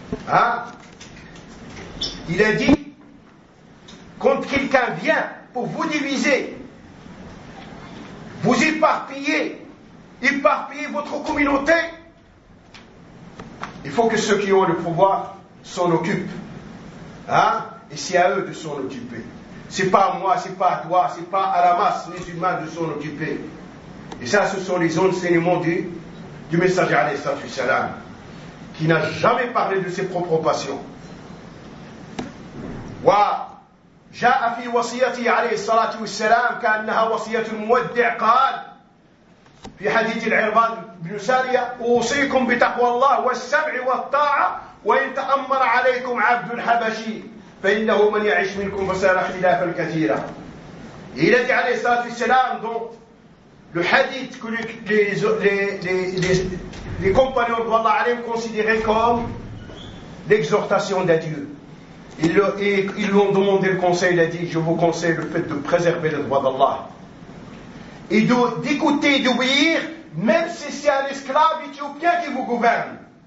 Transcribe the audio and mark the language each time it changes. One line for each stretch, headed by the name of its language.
French: Hein? Il a dit quand quelqu'un vient pour vous diviser, vous éparpiller, éparpiller votre communauté, il faut que ceux qui ont le pouvoir s'en occupent. Hein? Et c'est à eux de s'en occuper. C'est pas à moi, c'est pas à toi, c'est pas à la masse musulmane de s'en occuper. Et ça, ce sont les enseignements du messager alayhi salam, qui n'a jamais parlé de ses propres passions.
Arabic: Wa ja'a fi wasiyati alayhi salatu wassalam ka'annaha wasiyatu al-muwaddi' qala في حديث العرباض بن سارية أوصيكم بتقوى الله والسمع والطاعة وإن تأمر عليكم عبد الحبشي فإنه من يعيش منكم فسيرى اختلافا كثيرا.
French: Il a dit
Arabic: عليه الصلاة والسلام
French: donc le hadith que les compagnons de Allah عليهم considéraient comme l'exhortation d'Adieu. Ils l'ont demandé le conseil, il a dit je vous conseille le fait de préserver le droit d'Allah et d'écouter et d'obéir, même si c'est un esclave éthiopien qui vous gouverne.